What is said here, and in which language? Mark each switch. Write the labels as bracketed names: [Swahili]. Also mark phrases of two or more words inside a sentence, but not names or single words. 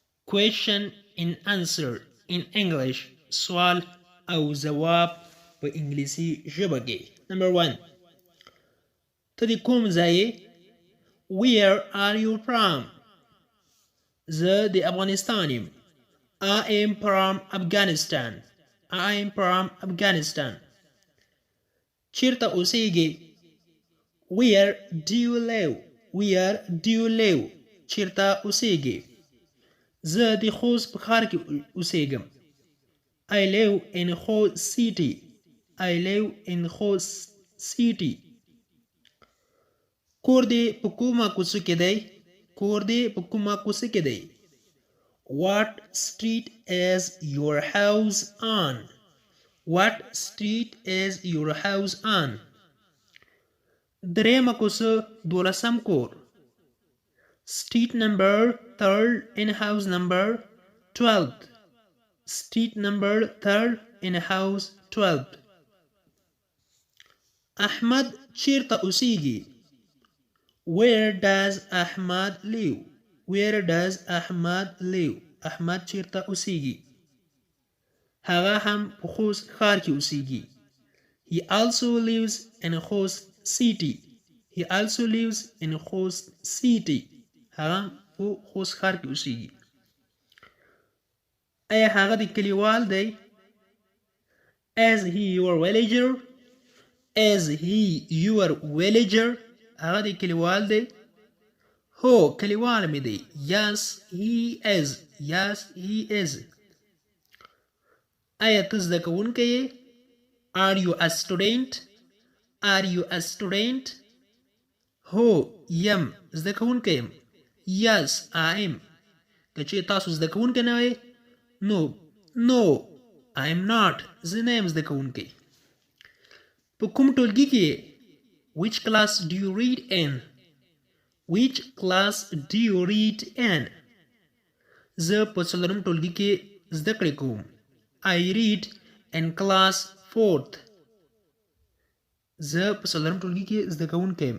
[English] question and answer in English [Pashto] سوال او ځواب په انګلیسي ژبه کې. Number 1 ته د کوم ځای یې؟ [English] Where are you from? [Pashto] زه د افغانستان یم. [English] I am from Afghanistan. I am from Afghanistan. [Pashto] چیرته اوسیږي؟ [English] Where do you live? Where do you live? [Pashto] چیرته اوسیږي؟ زه د خوست په ښار کې اوسیږم. [English] I live in Khost city. I live in Khost city. [Pashto] کور دې په کومه کوڅه کې دی؟ کور دې په کومه کوڅه کې دی؟ [English] What street is your house on? What street is your house on? [Pashto] درېمه کوڅه 12م کور. [English] Street number 3rd in house number 12th. Street number 3rd in house 12th. [Pashto] احمد چیرته اوسیږي؟ [English] Where does Ahmad live? Where does Ahmad live? [Pashto] احمد چیرته اوسیږي؟ هغه هم په خوست ښار کې اوسیږي. [English] He also lives in Khost city. He also lives in Khost city. [Pashto] هغه په خوست ښار کې اوسیږي. ایا هغه د کلیوال دی؟ [English] Is he your villager? Is he your villager? [Pashto] هغه د کلیوال دی؟ هو کلیوال مې دی. [English] Yes he is. Yes he is. [Pashto] ایا ته زده کوونکی یې؟ [English] Are you a student? Are you a student? [Pashto] هو یم زده کوونکی یم. [English] Yes I am. [Pashto] که چېرې تاسو زده کوونکی نه وئ [English] No I am not. [Pashto] زه نه یم زده کوونکی. په کوم ټولګي کې یې؟ [English] Which class do you read in? Which class do you read in? [Pashto] زه په 4م ټولګي کې زده کړې کوم. [English] I read in class 4th. [Pashto] زه په 4م ټولګي کې زده کوونکی یم.